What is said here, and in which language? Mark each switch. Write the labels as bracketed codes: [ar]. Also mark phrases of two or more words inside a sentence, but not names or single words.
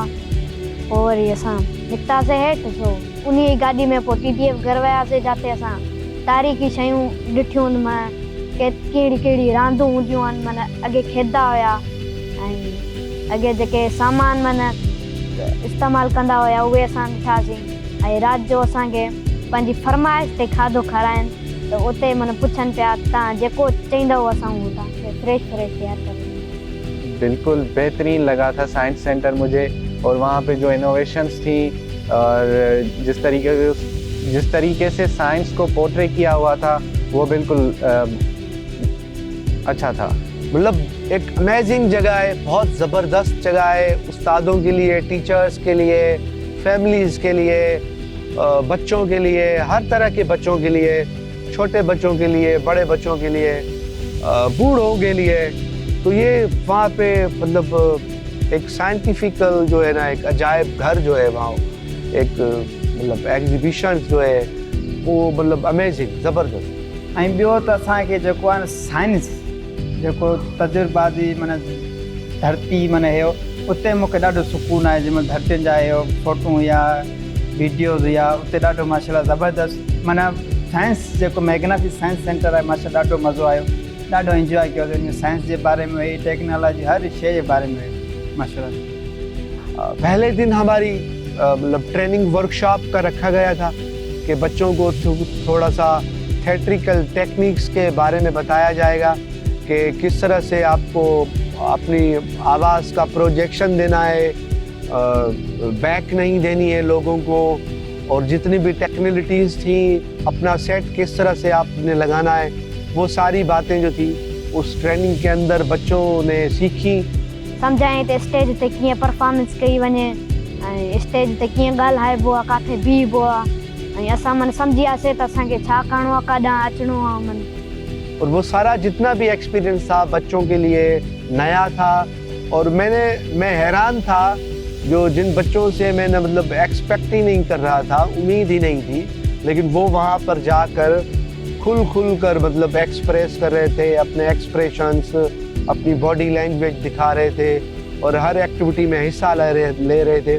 [sd] पोइ वरी असां निकितासीं हेठि, छो उन ई गाॾी में पोइ TDF घर वियासीं, जिते असां तारीख़ी शयूं ॾिठियूं, कहिड़ी रांदूं हूंदियूं आहिनि, अॻे खेॾंदा हुया ऐं अॻे जेके सामान इस्तेमालु कंदा हुया उहे असां ॾिठासीं। ऐं राति जो असांखे पंहिंजी फरमाइश ते खाधो खाराइनि, त उते पुछनि पिया तव्हां जेको चईंदव असां उहो तव्हांखे फ्रेश तयारु करे। [hi] बिल्कुल बेहतरीन लगा था [en] science center [hi] मुझे, और वहाँ पे जो इनोवेशंस थी और जिस तरीके से साइंस को पोर्ट्रे किया हुआ था वो बिल्कुल अच्छा था। एक अमेजिंग जगह है, बहुत ज़बरदस्त जगह है, उस्तादों के लिए, टीचर्स के लिए, फैमिलीज़ के लिए, बच्चों के लिए, हर तरह के बच्चों के लिए, छोटे बच्चों के लिए, बड़े बच्चों के लिए, बूढ़ों के लिए। तो ये वहाँ पे एक साइंटिफिकल जो है ना, एक अजायब घर जो है वहाँ, एक एग्जीबिशन जो है वो अमेजिंग, ज़बरदस्त। [sd] ऐं ॿियो त असांखे जेको आहे न साइंस जेको तजुर्बाती माना धरती माना इहो उते मूंखे ॾाढो सुकूनु आहे। जंहिंमहिल धरतियुनि जा इहो फ़ोटू या वीडियोज़ या उते ॾाढो माशाल्लाह ज़बरदस्त माना साइंस जेको मैग्नाफी साइंस सेंटर आहे माशाल्लाह ॾाढो मज़ो आयो, ॾाढो इंजॉय कयो। इन साइंस जे बारे में हुई, टेक्नोलॉजी हर शइ जे बारे में हुई माशाल्लाह। [hi] पहले दिन हमारी मतलब [en] training workshop [hi] का रखा गया था कि बच्चों को थोड़ा सा [en] theatrical techniques [hi] के बारे में बताया जाएगा कि किस तरह से आपको अपनी आवाज़ का प्रोजेक्शन देना है, बैक नहीं देनी है लोगों को, और जितनी भी टेक्निकलिटीज़ थी अपना सेट किस तरह से आपने लगाना है, वो सारी बातें जो थी उस ट्रेनिंग के अंदर बच्चों ने सीखी। [sd] सम्झाएं त स्टेज ते कीअं परफॉर्मेंस कई वञे ऐं स्टेज ते कीअं ॻाल्हाइबो आहे, किथे बीहबो आहे, ऐं असां माना सम्झी वियासीं त असांखे छा करिणो आहे, काॾां अचिणो आहे माना। [hi] और वो सारा जितना भी एक्सपीरियंस था बच्चों के लिए नया था, और मैं हैरान था जो जिन बच्चों से मैंने मतलब एक्सपेक्ट ही नहीं कर रहा था, उम्मीद ही नहीं थी, लेकिन वो वहाँ पर जाकर खुल कर मतलब एक्सप्रेस कर रहे थे, अपने एक्सप्रेशंस, अपनी [en] body language [hi] दिखा रहे थे और हर एक्टिविटी में हिस्सा ले रहे थे।